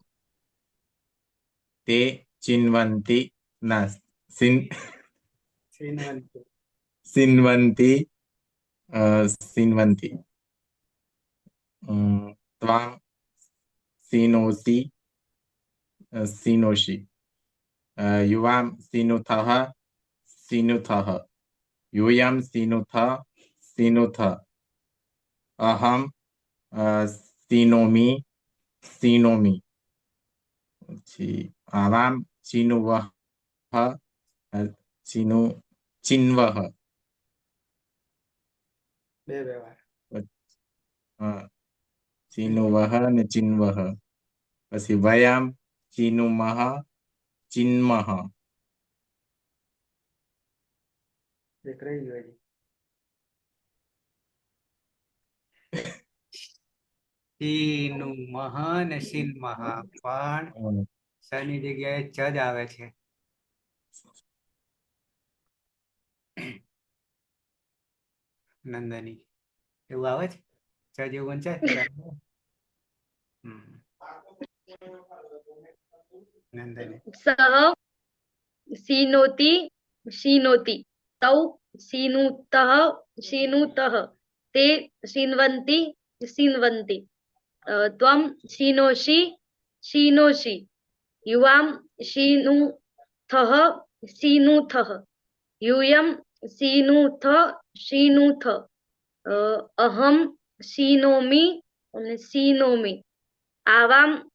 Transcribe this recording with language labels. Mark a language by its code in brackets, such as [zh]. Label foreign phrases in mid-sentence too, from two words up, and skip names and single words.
[sa] તે ચિન્વન્તિ, ના સિન્વન્તિ, સિન્વન્તિ. ત્વાં સિનોસि, સિનોષિ. યુવામ સિનુથઃ, સિનુથઃ. यूयम सिनुथ, सिनुथ. अहम सिनोमि, सिनोमि. आवाम चिनुवः, चिनु, चिन्वः. [gu] બે વ્યવહાર. [sa] चिनुवः ने चिन्वः. પછી વયમ ચિનુમઃ, ચિન્મઃ. [gu] એક રહી ગયું હજી. નું મહ ને સીન મહ, પણ સની જગ્યાએ ચ જ આવે છે. નંદની એવું આવે છે, ચ જેવું વંચાય. નંદની [sa] સહ सीनोति शीनोति तौ सीनुतः शीनुतः ते शीन्वन्ति शीन्वन्ति त्वं शीनोषि शीनोषि युवां शीनुथः शीनुथः यूयं शीनुथ शीनुथ अहं शीनोमि शीनोमि आवां